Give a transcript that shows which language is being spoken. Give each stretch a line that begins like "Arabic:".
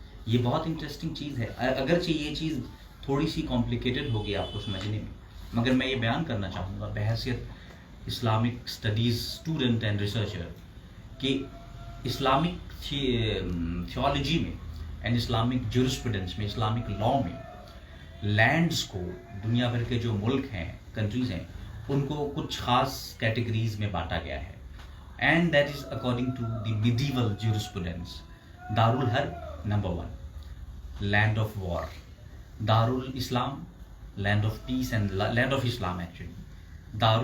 Urdu: یہ بہت انٹرسٹنگ چیز ہے، اگرچہ یہ چیز تھوڑی سی کمپلیکیٹڈ ہوگی آپ کو سمجھنے میں، مگر میں یہ بیان کرنا چاہوں گا بحیثیت
English: Islamic studies student and researcher
Urdu: کہ اسلامک تھیولوجی میں اینڈ اسلامک جورسپروڈنس میں، اسلامک لا میں لینڈز کو، دنیا بھر کے جو ملک ہیں، کنٹریز ہیں، ان کو کچھ خاص کیٹیگریز میں بانٹا گیا ہے.
English: And that is according to the medieval jurisprudence. دارالحرب number 1، land of war. دارالاسلام، land of peace and land of Islam actually.